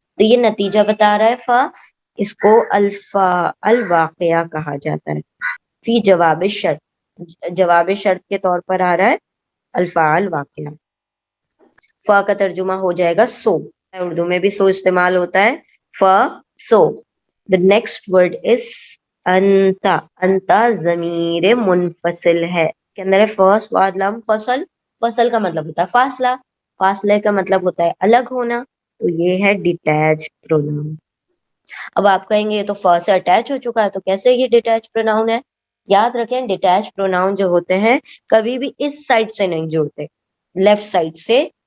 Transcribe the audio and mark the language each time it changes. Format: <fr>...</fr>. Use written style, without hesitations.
<ur>تو یہ نتیجہ بتا رہا ہے فا. اس کو الفا الواقعہ کہا جاتا ہے. فی جواب شرط، جواب شرط کے طور پر آ رہا ہے الفا الواقعہ. فا کا ترجمہ ہو جائے گا سو. اردو میں بھی سو استعمال ہوتا ہے، فا سو.</ur> <en>The next word is انتا.</en> <ur>انتا ضمیر منفصل ہے. اس کے اندر ہے فرسٹ واد لام فصل. فصل کا مطلب ہوتا ہے فاصلہ، فاصلے کا مطلب ہوتا ہے الگ ہونا. تو یہ ہے ڈیٹیچ پروناؤن. اب آپ کہیں گے یہ تو فا سے اٹیچ ہو چکا ہے، تو کیسے یہ ڈیٹیچ پروناؤن ہے؟ یاد رکھیں ڈیٹیچ پروناؤن جو ہوتے ہیں کبھی بھی اس سائڈ سے نہیں جڑتے، لیفٹ سائڈ سے.</ur>